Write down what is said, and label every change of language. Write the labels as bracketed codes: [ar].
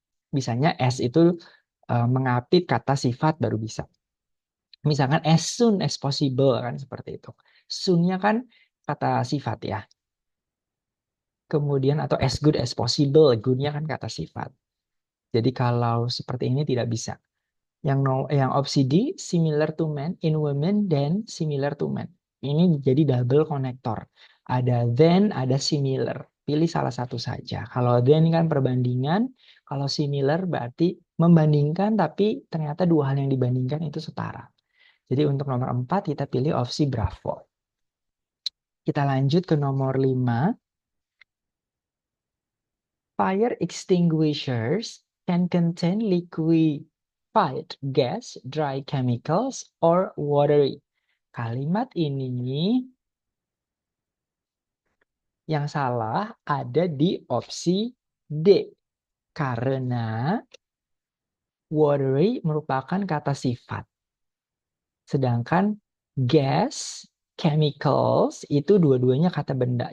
[id] Bisanya as itu mengapit kata sifat baru bisa. Misalkan as soon as possible kan seperti itu. Soon-nya kan kata sifat ya. Kemudian atau as good as possible, good-nya kan kata sifat. Jadi kalau seperti ini tidak bisa. Yang opsi [en] D, similar to men in women then similar to men. [id] Ini jadi double konektor. Ada then, ada similar. Pilih salah satu saja. Kalau then kan perbandingan, kalau similar berarti membandingkan tapi ternyata dua hal yang dibandingkan itu setara. Jadi untuk nomor 4 kita pilih opsi Bravo. Kita lanjut ke nomor 5. [en] Fire extinguishers can contain liquefied gas, dry chemicals, or watery. [id] Kalimat ini yang salah ada di opsi D. Karena watery merupakan kata sifat. Sedangkan gas, chemicals itu dua-duanya kata benda.